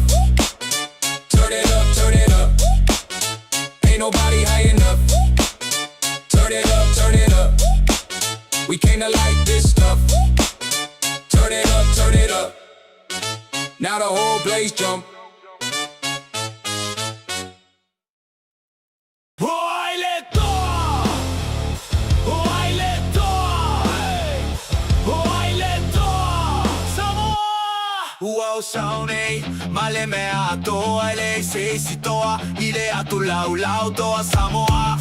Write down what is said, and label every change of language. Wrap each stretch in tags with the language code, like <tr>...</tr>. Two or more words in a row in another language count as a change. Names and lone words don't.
<en>Turn it up, turn it up. Ain't nobody high enough. Turn it up, turn it up. We came to light this stuff. Turn Turn it up, turn it up. Now the whole place jump.</en> <sm>Saunei, maleme atoa, ele se sitoa, ile atulau lau toa Samoa.</sm>